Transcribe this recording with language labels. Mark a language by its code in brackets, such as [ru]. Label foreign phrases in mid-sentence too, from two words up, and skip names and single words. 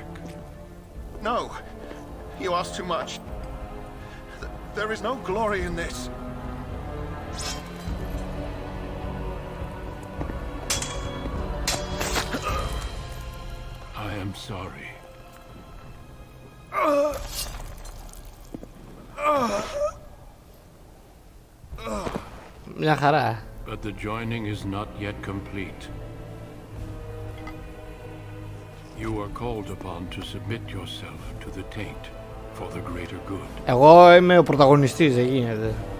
[en] No! You ask too much. There is no glory in this. I am sorry. [el] Μια χαρά. [en] But the joining is not yet complete. You are called upon to submit yourself to the taint for the greater good. [el] Εγώ είμαι ο πρωταγωνιστής, δεν γίνεται.